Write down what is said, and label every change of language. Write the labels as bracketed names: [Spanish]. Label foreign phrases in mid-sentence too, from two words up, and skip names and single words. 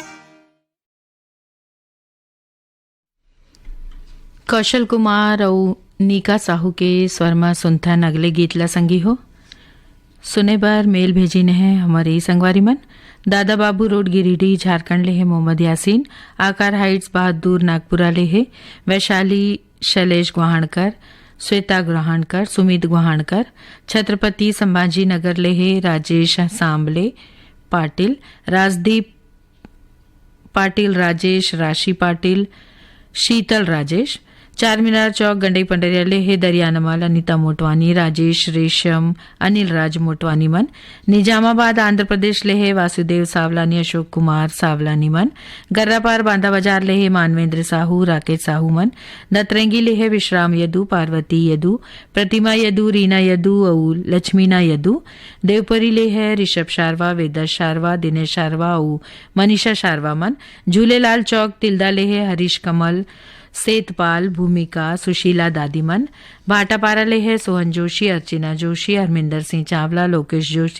[Chhattisgarhi] कौशल कुमार और नीका साहू के स्वरमा सुनथन अगले गीत ला संगी हो सुने बार मेल भेजी ने है हमारे संगवारी मन दादा बाबू रोड गिरिडीह झारखंड ले है मोहम्मद यासीन आकार हाइट्स बहादुर नागपुरा ले है वैशाली शैलेश गुहाणकर श्वेता गुहाणकर सुमित गुहाणकर छत्रपति संभाजी नगर ले है राजेश सांबले पाटिल राजदीप पाटिल राजेश राशि पाटिल शीतल राजेश चार मीनार चौक गंडई पंडरिया लेहे दरियानमाल अनिता मोटवानी राजेश रेशम अनिल राज मोटवानी मन निजामाबाद आंध्र प्रदेश लेहे वासुदेव सावलानी अशोक कुमार सावलानी मन गर्रापार बांदा बाजार लेहे मानवेंद्र साहू राकेश साहू मन दतरंगी लेहे विश्राम यदू पार्वती यदू प्रतिमा यदू रीना यदू औ लक्ष्मीना यदू देवपरी लेहे ऋषभ शारवा वेदर शारवा दिनेश शारवा औ मनीषा शारवा मन झूलेलाल चौक तिल्दा लेहे हरीश कमल सेतपाल भूमिका सुशीला दादीमन भाटापारा ले है सोहन जोशी अर्चना जोशी हरमिंदर सिंह चावला लोकेश जोशी